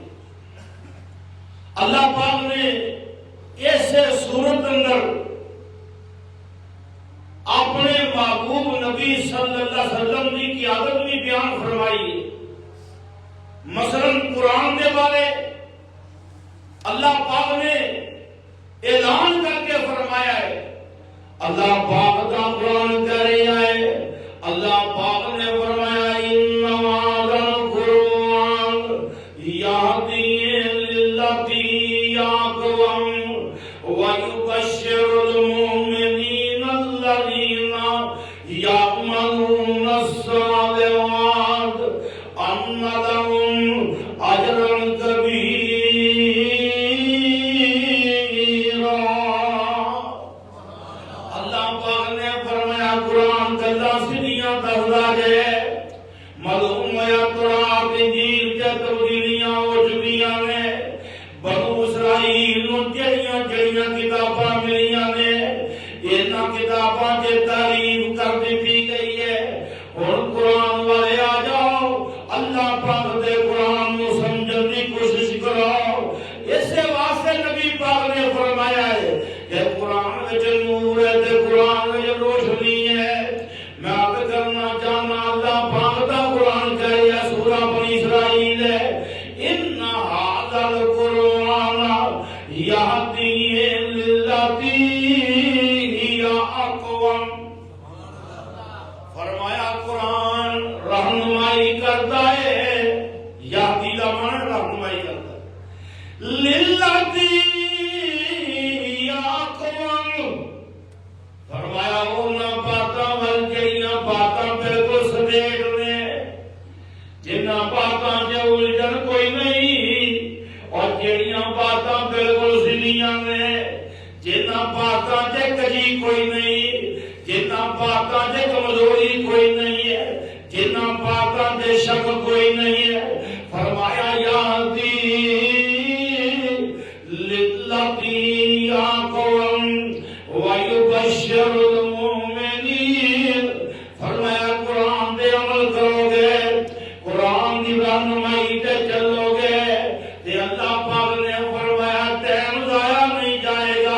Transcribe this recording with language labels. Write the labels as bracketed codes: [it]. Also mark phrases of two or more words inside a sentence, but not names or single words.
[ur] اللہ پاک نے اس سورت اندر اپنے محبوب نبی صلی اللہ علیہ وسلم کی قیادت بھی بیان فرمائی ہے۔ مثلا قرآن کے بارے اللہ پاک نے اعلان کر کے فرمایا ہے. اللہ پاک کا قرآن کہہ رہا ہے, اللہ پاک نے فرمایا [ar] ان هذا القرآن یہدی للتی اقوم ویبشر المؤمنین الذین یعملون الصالحات ان لهم اجرا کبیرا. [ur] اللہ پاک نے فرمایا قرآن کا سیدھیاں دہراج ہے. معلوم ہے قرآن انجیل کے تبدیلیاں ہو چکی ہیں. [pa] بنو اسرائیل نوں جڑیاں جڑیاں کتاباں ملیاں نے انہاں کتاباں دی تعریف کر دتی گئی ہے. ہن قرآن والے آ جاؤ, اللہ پاک دے قرآن نوں سمجھن دی کوشش کرو. اس واسطے نبی پاک نے فرمایا ہے کہ قرآن وچ نور ہے تے قرآن وچ روشنی ہے. میں عرض کرنا چاہنا اللہ پاک دا قرآن کہہ رہا ہے سورہ بنی اسرائیل ہے [ar] ان هذا القرآن یہدی للتی ہی اقوم. [ur] فرمایا قرآن رہنمائی کرتا ہے, یہدی کا معنی رہنمائی کرتا ہے, [ar] للتی ہی اقوم. [pa] فرمایا انہاں باتاں ول جڑیاں باتاں بالکل سمیٹ نے, جنہاں باتاں چ الجھن کوئی نہیں, اور جڑیاں باتاں بالکل سیدھیاں نے, جنہاں باتاں چ کجی کوئی نہیں, جنہاں باتاں چ کمزوری کوئی نہیں ہے, جنہاں باتاں چ شک کوئی نہیں ہے. [ar] فرمایا یہدی للتی اقوم ویبشر المؤمنین. [pa] فرمایا قرآن دے عمل کرو گے, قرآن دی رہنمائی تے چلو گے تے اللہ پاک نے فرمایا ٹائم ضائع نہیں جائے گا.